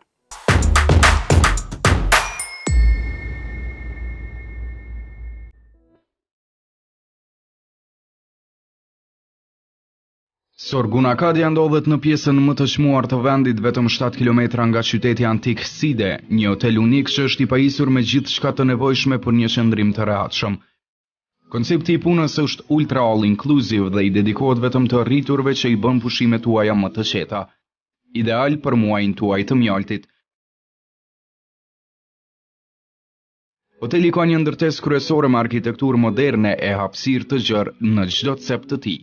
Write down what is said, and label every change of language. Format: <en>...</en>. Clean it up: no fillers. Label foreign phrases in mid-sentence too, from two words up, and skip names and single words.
<sq>Sorgun Acadia ndodhet në pjesën më të çmuar të vendit, vetëm 7 km nga qyteti antik Side, një hotel unik që është i pajisur me gjithçka të nevojshme për një qëndrim të rehatshëm. Koncepti i punës është</sq> <en>ultra all inclusive</en> <sq>dhe i dedikohet vetëm të rriturve që i bën pushimet tuaja më të qeta. Ideal për muajin tuaj të mjaltit. Hoteli ka një ndërtesë kryesore me arkitekturë moderne e hapësirë të gjerë në çdo cep të tij.</sq>